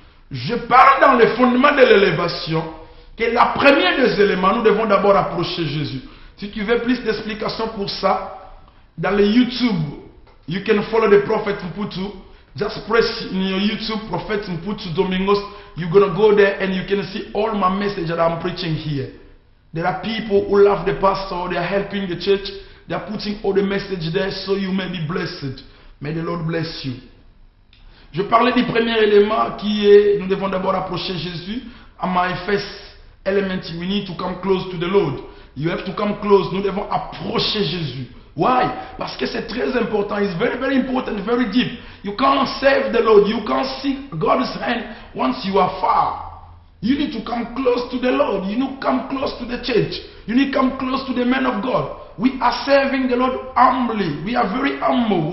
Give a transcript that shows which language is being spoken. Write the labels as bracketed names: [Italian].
[French] Je parle dans les fondements de l'élévation. Que la première des éléments, nous devons d'abord approcher Jésus. Si tu veux plus d'explications pour ça, dans le YouTube, [English] you can follow the Prophet Mputu. Just press in your YouTube, Prophet Mputu Domingos. You're going to go there and you can see all my message that I'm preaching here. There are people who love the pastor, they are helping the church. They are putting all the message there so you may be blessed. May the Lord bless you. [French] Je parlais du premier élément qui est, nous devons d'abord approcher Jésus. [English] À my first element, we need to come close to the Lord. You have to come close. [French] Nous devons approcher Jésus. [English] Why? [French] Parce que c'est très important. [English] It's very, very important, very deep. You can't save the Lord. You can't see God's hand once you are far. You need to come close to the Lord. You need to come close to the church. You need to come close to the men of God. We are serving the Lord humbly. We are very humble.